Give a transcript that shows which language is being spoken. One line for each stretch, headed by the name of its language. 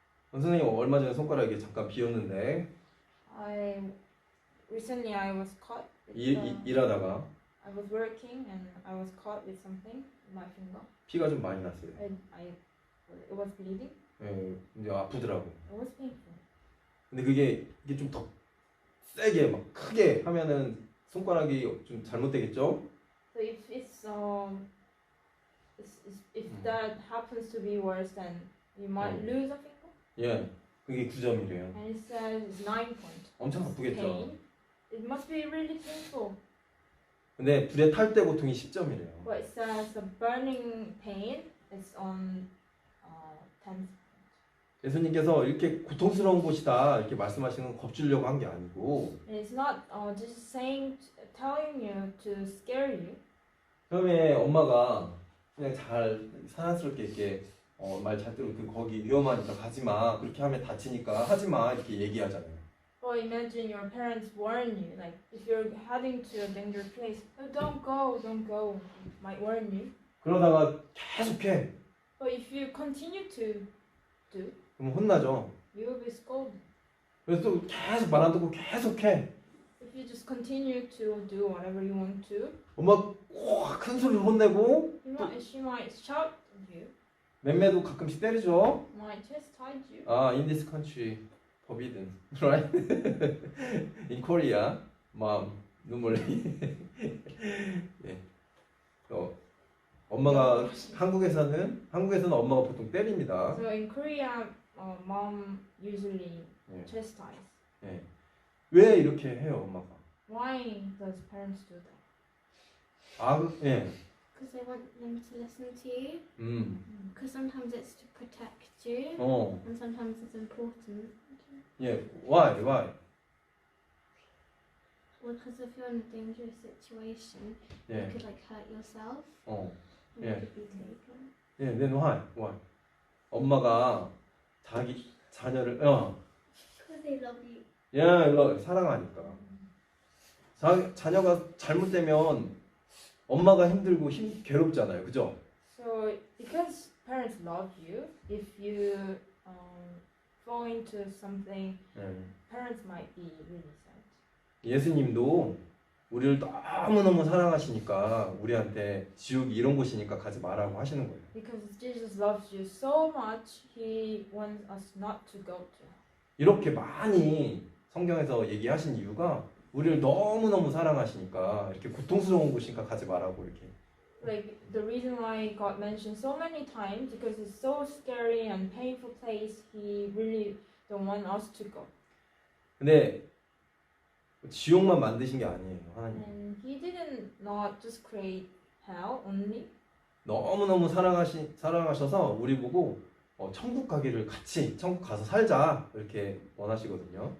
Korean: 선생님 얼마 전에 손가락에 잠깐 비었는데
English: Recently I was caught. With,
Korean: 일하다가
English: I was working and I was caught with something in my finger.
Korean: 피가 좀 많이 났어요.
English: And it was bleeding.
Korean: 예, 근데 아프더라고.
English: It was painful.
Korean: 근데 이게 좀 더 세게 막 크게 하면은 손가락이 좀 잘못되겠죠?
English: So if that happens to be worse, then you might lose a finger.
Korean: 예, 그게 9점이래요.
English: And it says it's 9 point.
Korean: 엄청 아프겠죠?
English: Pain. It must be really painful.
Korean: 근데 불에 탈 때 고통이 10점이래요.
English: But it says the burning pain is on 10.
Korean: 예수님께서 이렇게 고통스러운 곳이다 이렇게 말씀하시는 건 겁주려고 한 게 아니고
English: And it's not just telling you to scare you.
Korean: 처음에 엄마가 그냥 잘 사랑스럽게 이렇게 말 잘 들고 거기 위험하니까 가지 마 그렇게 하면 다치니까 하지 마 이렇게 얘기하잖아요.
English: Or imagine your parents warn you, like if you're heading to a dangerous place, oh, don't go, might warn you.
Korean: 그러다가 계속해.
English: But if you continue to do,
Korean: 그럼 혼나죠.
English: you will be scolded.
Korean: 그래서 또 계속 말 안 듣고 계속해.
English: If you just continue to do whatever you want to,
Korean: 엄마 큰 소리로 혼내고
English: she might shout at you,
Korean: 맴매도 가끔씩 때리죠.
English: might chastise you. In this country forbidden, right? In Korea, mom, 눈물.
Korean: 예. 엄마가 한국에서는 엄마가 보통 때립니다.
English: So in Korea, mom usually
Korean: 예.
English: chastise.
Korean: 예. 왜 이렇게 해요, 엄마가?
English: Why does parents do that?
Korean: 예.
English: Because they want them to listen to you. 음. Because sometimes it's to protect you, and sometimes it's important.
Korean: 예.
English: Why? Well, because if you're in a dangerous situation,
Korean: 예.
English: you could like hurt yourself. And Yeah. you could be taken.
Korean: 예.
English: Then why?
Korean: 엄마가 자기 자녀를
English: Because they love you.
Korean: 사랑하니까. 자녀가 잘못되면 엄마가 힘들고 괴롭잖아요, 그죠?
English: So because parents love you, if you fall into something, parents might be really sad.
Korean: 예수님도 우리를 너무너무 사랑하시니까 우리한테 지옥이 이런 곳이니까 가지 말라고 하시는 거예요.
English: Because Jesus loves you so much, He wants us not to go to hell.
Korean: 이렇게 많이 성경에서 얘기하신 이유가 우리를 너무너무 사랑하시니까 이렇게 고통스러운 곳이니까 가지 말라고 이렇게.
English: Like the reason why God mentioned so many times, because it's so scary and painful place, He really don't want us to go.
Korean: 근데 지옥만 만드신 게 아니에요, 하나님.
English: And He didn't not just create hell only.
Korean: 너무너무 사랑하셔서 우리 보고 천국 가기를 같이 천국 가서 살자 이렇게 원하시거든요.